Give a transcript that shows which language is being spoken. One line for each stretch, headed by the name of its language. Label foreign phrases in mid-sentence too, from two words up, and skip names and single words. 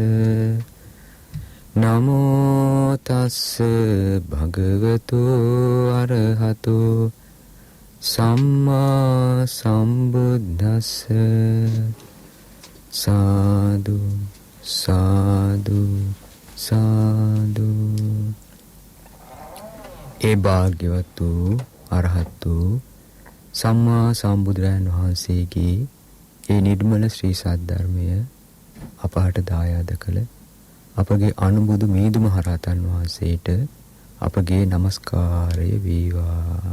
Pali: නමෝ තස්ස භගවතු අරහතු සම්මා සම්බුද්දස්ස.
Sinhala: සාදු සාදු සාදු. ඒ භාග්‍යවත් වූ අරහත් වූ සම්මා සම්බුදුරජාණන් වහන්සේගේ ඒ නිර්මල ශ්‍රී සද්ධර්මය අපහට දායාද කළ අපගේ අනුබුදු මීදු මහරහතන් වහන්සේට අපගේ নমස්කාරය වේවා.